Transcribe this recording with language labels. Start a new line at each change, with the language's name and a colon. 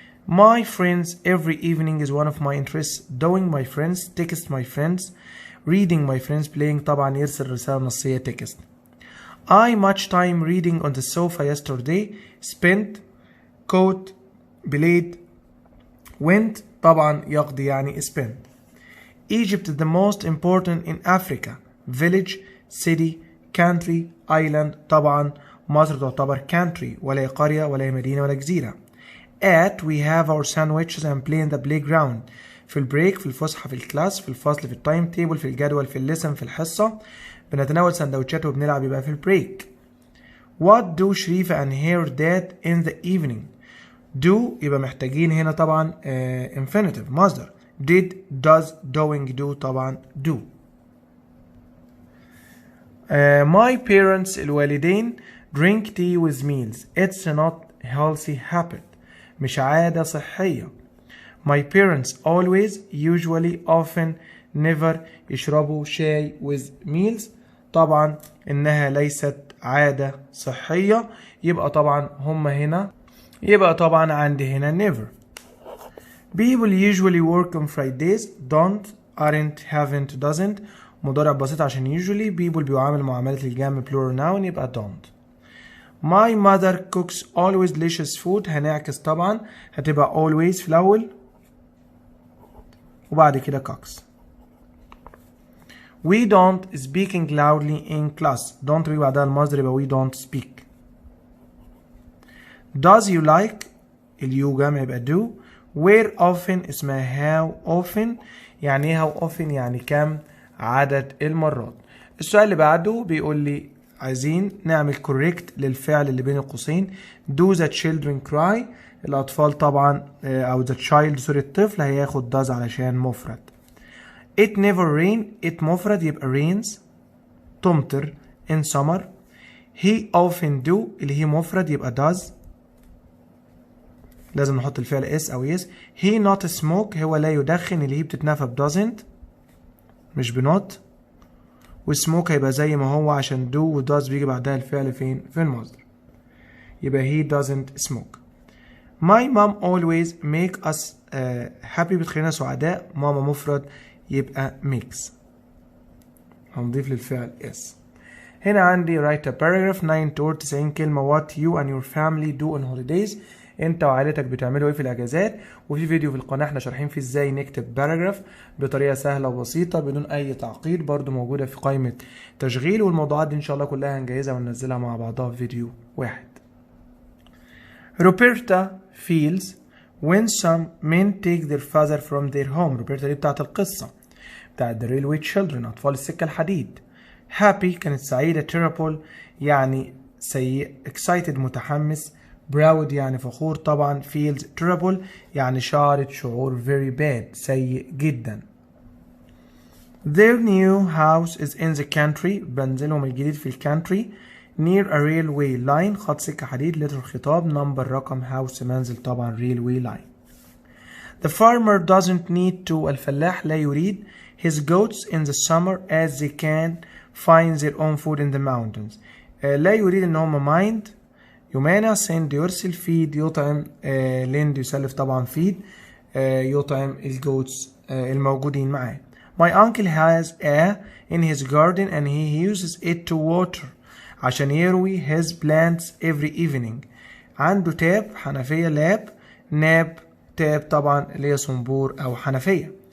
English: My friends every evening is one of my interests. doing my friends text my friends reading my friends playing
Arabic: طبعا يرسل رسالة نصية
English: text. I much time reading on the sofa yesterday. spent caught played went
Arabic: طبعا يقضي يعني
English: spent. Egypt is the most important in Africa. village city country island
Arabic: طبعا مصر تعتبر country ولا قرية ولا مدينة ولا جزيرة.
English: At we have our sandwiches and play in the playground.
Arabic: في البريك في الفسحة في الكلاس في الفصل في التايم تيبل في الجدول في الليسن في الحصة بنتناول سندوتشات وبنلعب يبقى في البريك.
English: What do شريفة and her dad in the evening؟ do
Arabic: يبقى محتاجين هنا طبعا
English: infinitive مصدر. did does doing do طبعا do. My parents الوالدين drink tea with meals. It's not healthy habit.
Arabic: مش عادة صحية.
English: My parents always, usually, often, never
Arabic: يشربوا شاي
English: with meals.
Arabic: طبعا إنها ليست عادة صحية، يبقى طبعا هم هنا، يبقى طبعا عندي هنا never.
English: People usually work on Fridays. Don't, aren't, haven't, doesn't.
Arabic: مضارع بسيط عشان usually.
English: people
Arabic: بيعامل معاملة الجمع
English: plural noun يبقى don't. My mother cooks always delicious food.
Arabic: هنعكس طبعا، هتبقى always في الأول وبعد كده cooks.
English: We don't speaking loudly in class. don't
Arabic: بيجي بعدها المصدر يبقى
English: we don't speak. Does you like
Arabic: اليو جمع يبقى
English: do. Where often اسمها how often.
Arabic: يعني ايه how often؟ يعني كم عدد المرات. السؤال اللي بعده بيقول لي عايزين نعمل correct للفعل اللي بين القوسين.
English: do the children cry.
Arabic: الأطفال طبعا أو the child سوري الطفل هياخد does علشان مفرد.
English: it never rain. it
Arabic: مفرد يبقى
English: rains تمطر in summer. he often do
Arabic: اللي هي مفرد يبقى does، لازم نحط الفعل s أو yes.
English: he not smoke
Arabic: هو لا يدخن اللي هي بتتنفى ب doesn't مش بنوت، والسموك هيبقى زي ما هو عشان do و does بيجي بعدها الفعل فين؟ في المصدر، يبقى
English: he doesn't smoke. my mom always make us happy
Arabic: بتخلينا سعداء. ماما مفرد يبقى makes، هنضيف للفعل s. هنا عندي
English: write a paragraph 9 to 90 كلمة what you and your family do on holidays.
Arabic: انت وعائلتك بتعملوا ايه في الاجازات. وفي فيديو في القناه احنا شارحين فيه ازاي نكتب باراجراف بطريقه سهله وبسيطه بدون اي تعقيد، برضو موجوده في قائمه تشغيل، والموضوعات دي ان شاء الله كلها هنجهزها وننزلها مع بعضها في فيديو واحد.
English: روبرتا feels when some men take their father from their home.
Arabic: روبرتا دي بتاعت القصه بتاعت the railway children اطفال السكه الحديد. happy كانت سعيده. terrible يعني سيء. excited متحمس. proud يعني فخور طبعا. feels terrible يعني شعرت شعور very bad سيء جدا.
English: their new house is in the country.
Arabic: منزلهم الجديد في الكانتري.
English: near a railway line
Arabic: خط سكة حديد.
English: letter خطاب. number رقم. house منزل طبعا railway line. the farmer doesn't need to الفلاح
Arabic: لا يريد
English: his goats in the summer as they can find their own food in the mountains.
Arabic: لا يريد ان هم mind يمانع. send يرسل. feed يطعم. lend يسلف طبعا feed يطعم الجوتس الموجودين معاه.
English: my uncle has a in his garden and he uses it to water
Arabic: عشان يروي
English: his plants every evening.
Arabic: عنده تاب حنفية لاب ناب تاب طبعا اللي هي صنبور أو حنفية.